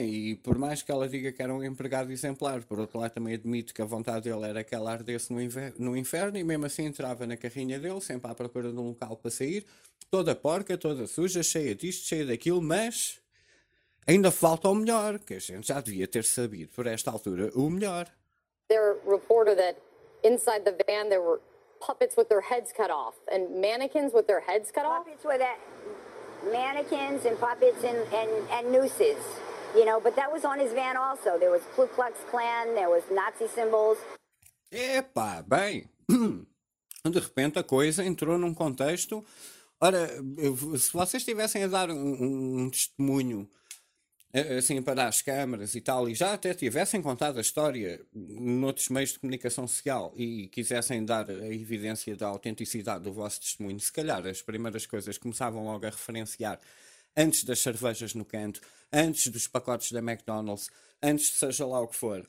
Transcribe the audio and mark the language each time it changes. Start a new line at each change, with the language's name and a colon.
Portuguese: E por mais que ela diga que era um empregado exemplar, por outro lado também admito que a vontade dele era que ela ardesse no inferno, e mesmo assim entrava na carrinha dele, sempre à procura de um local para sair, toda porca, toda suja, cheia disto, cheia daquilo, mas ainda falta o melhor, que a gente já devia ter sabido por esta altura o melhor.
English: Their reporter that inside the van there were puppets with their heads cut off and mannequins with their heads cut off. Puppets with that mannequins and puppets and nooses, you know, but that was on his van also. There was Ku Klux Klan, there was Nazi symbols.
Portuguese: Epá, bem, de repente a coisa entrou num contexto. Ora, se vocês estivessem a dar um testemunho assim, para as câmaras e tal, e já até tivessem contado a história noutros meios de comunicação social e quisessem dar a evidência da autenticidade do vosso testemunho, se calhar as primeiras coisas começavam logo a referenciar, antes das cervejas no canto, antes dos pacotes da McDonald's, antes de seja lá o que for.